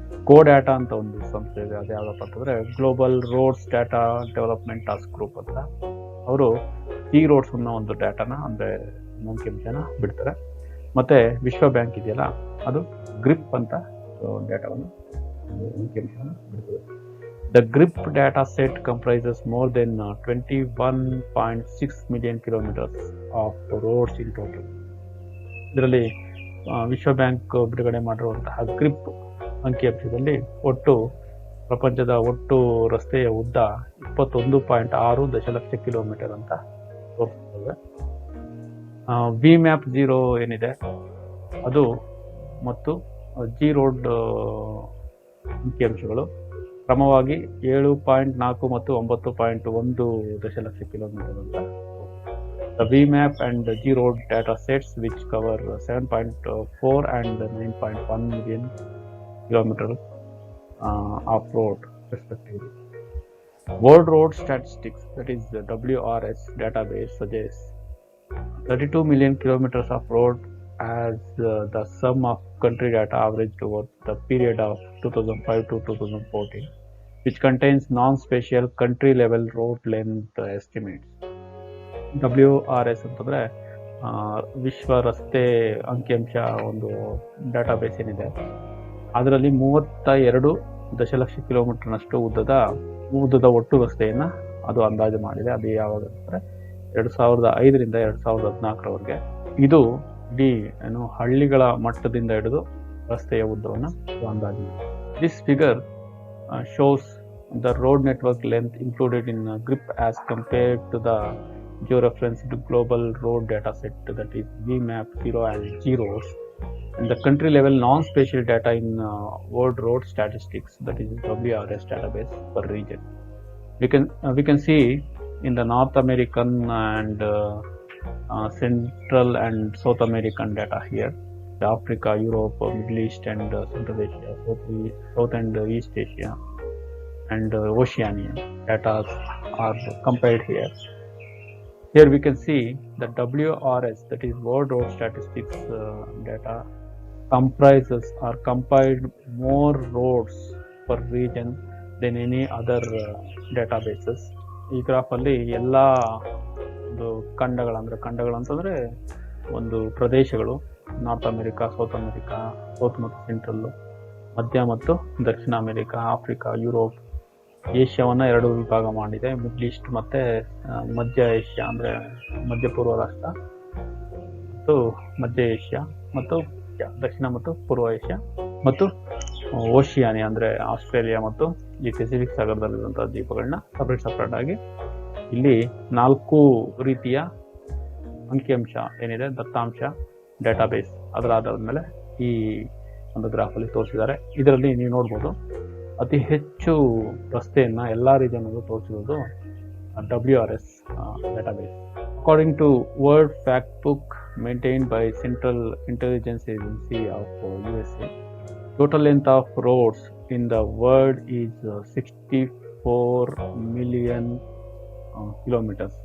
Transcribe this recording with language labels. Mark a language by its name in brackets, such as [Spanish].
[Kannada] ಕೋಡ್ಯಾಟಾ ಅಂತ ಒಂದು ಸಂಸ್ಥೆ ಇದೆ. ಅದು ಯಾವ್ದಪ್ಪ ಅಂತಂದರೆ global roads data development task group ಅಂತ. ಅವರು G-Roads ಅನ್ನೋ ಒಂದು ಡಾಟಾನ ಅಂದರೆ ಅಂಕಿಅಂಶನ ಬಿಡ್ತಾರೆ. ಮತ್ತು ವಿಶ್ವ ಬ್ಯಾಂಕ್ ಇದೆಯಲ್ಲ, ಅದು ಗ್ರಿಪ್ ಅಂತ ಡಾಟಾವನ್ನು ಅಂಕಿಅಂಶನ ಬಿಡ್ತದೆ. [English] The GRIP data set comprises more than 21.6 million kilometers of roads in total. [Kannada] ಇದರಲ್ಲಿ ವಿಶ್ವ ಬ್ಯಾಂಕ್ ಬಿಡುಗಡೆ ಮಾಡಿರುವಂತಹ ಗ್ರಿಪ್ ಅಂಕಿಅಂಶದಲ್ಲಿ ಪ್ರಪಂಚದ ಒಟ್ಟು ರಸ್ತೆಯ ಉದ್ದ 21.6 ದಶಲಕ್ಷ ಕಿಲೋಮೀಟರ್ ಅಂತ ತೋರಿಸ್ತದೆ. WMAP0 ಏನಿದೆ ಅದು ಮತ್ತು G-Road ಅಂಕಿಅಂಶಗಳು ಕ್ರಮವಾಗಿ 7.4 ಮತ್ತು 9.1 ದಶಲಕ್ಷ ಕಿಲೋಮೀಟರ್ ಅಂತ. [English] The WMAP and G-Road data sets which cover 7.4 and 9.1 million kilometers of road respectively. World Road Statistics, that is the WRS database, suggests 32 million kilometers of road as the sum of country data averaged over the period of 2005 to 2014, which contains non-spatial country level road length estimates. [Kannada] WRS ಅಂತಂದರೆ ವಿಶ್ವ ರಸ್ತೆ ಅಂಕಿಅಂಶ ಒಂದು database ಏನಿದೆ, ಅದರಲ್ಲಿ 32 ದಶಲಕ್ಷ ಕಿಲೋಮೀಟರ್ನಷ್ಟು ಉದ್ದದ ಒಟ್ಟು ರಸ್ತೆಯನ್ನು ಅದು ಅಂದಾಜು ಮಾಡಿದೆ. ಅದು ಯಾವಾಗ ಅಂದರೆ 2005ರಿಂದ 2014ರವರೆಗೆ. ಇದು ಇಡೀ ಹಳ್ಳಿಗಳ ಮಟ್ಟದಿಂದ ಹಿಡಿದು ರಸ್ತೆಯ ಉದ್ದವನ್ನು ಅಂದಾಜು ಮಾಡಿದೆ. [English] This figure shows the road network length included in GRIP as compared to the georeferenced global road data set, that is WMAP0 and G-Roads, and the country level non-spatial data in World Road Statistics, that is WRS database per region. We can see in the North American and Central and South American data here. Africa, Europe, Middle East and Central Asia, South and East Asia and Oceania data are compared here. Here we can see that WRS, that is World Road Statistics data, comprises or compiled more roads per region than any other databases. [Kannada] ಈ ಗ್ರಾಫಲ್ಲಿ ಎಲ್ಲ ಒಂದು ಖಂಡಗಳು ಅಂತಂದರೆ ಒಂದು ಪ್ರದೇಶಗಳು, north America, south ಮತ್ತು central, ಮಧ್ಯ ಮತ್ತು ದಕ್ಷಿಣ America, Africa, Europe, ಏಷ್ಯಾವನ್ನು 2 ವಿಭಾಗ ಮಾಡಿದೆ. ಮಿಡ್ಲ್ ಈಸ್ಟ್ ಮತ್ತು ಮಧ್ಯ ಏಷ್ಯಾ ಅಂದರೆ ಮಧ್ಯಪೂರ್ವ ರಾಷ್ಟ್ರ ಮತ್ತು ಮಧ್ಯ ಏಷ್ಯಾ ಮತ್ತು ದಕ್ಷಿಣ ಮತ್ತು ಪೂರ್ವ ಏಷ್ಯಾ ಮತ್ತು ಓಷಿಯಾನಿಯಾ ಅಂದರೆ ಆಸ್ಟ್ರೇಲಿಯಾ ಮತ್ತು ಈ ಪೆಸಿಫಿಕ್ ಸಾಗರದಲ್ಲಿರುವಂಥ ದ್ವೀಪಗಳನ್ನ ಸಪ್ರೇಟ್ ಆಗಿ ಇಲ್ಲಿ 4 ರೀತಿಯ ಅಂಕಿಅಂಶ ಏನಿದೆ ದತ್ತಾಂಶ ಡಾಟಾಬೇಸ್ ಅದರ ಆಧಾರದ ಮೇಲೆ ಈ ಒಂದು ಗ್ರಾಫಲ್ಲಿ ತೋರಿಸಿದ್ದಾರೆ. ಇದರಲ್ಲಿ ನೀವು ನೋಡ್ಬೋದು ಅತಿ ಹೆಚ್ಚು ರಸ್ತೆಯನ್ನು ಎಲ್ಲ ರೀಜನಲ್ಲೂ ತೋರಿಸಿರೋದು WRS database [English] According to World Factbook maintained by Central Intelligence Agency of USA, total length of roads in the world is 64 million kilometers.